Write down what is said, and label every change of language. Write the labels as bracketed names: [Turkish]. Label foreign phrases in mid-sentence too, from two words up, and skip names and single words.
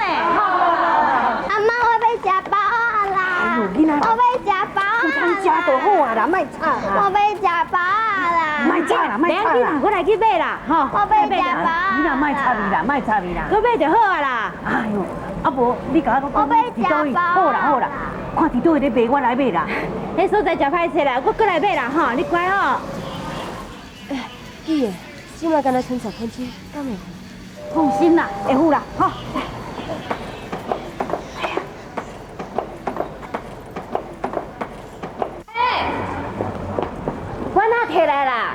[Min Nan Chinese] 阿妈，我要吃饱啦！我要吃饱你食就好啊啦，莫吵我啦。要吃饱啦！莫吵啦，莫吵啦。我来去买啦，吼。我要吃饱你若莫吵你啦，莫吵你啦。去买就好啊啦。哎呦，啊无你甲我讲伫倒位？好啦好啦，看伫倒位咧卖，我来买啦。迄所在真歹势啦，我过来买啦，吼，你乖吼。弟，今晚敢若春茶喷青，敢袂？放心啦，会好啦，吼。我哪摕来啦？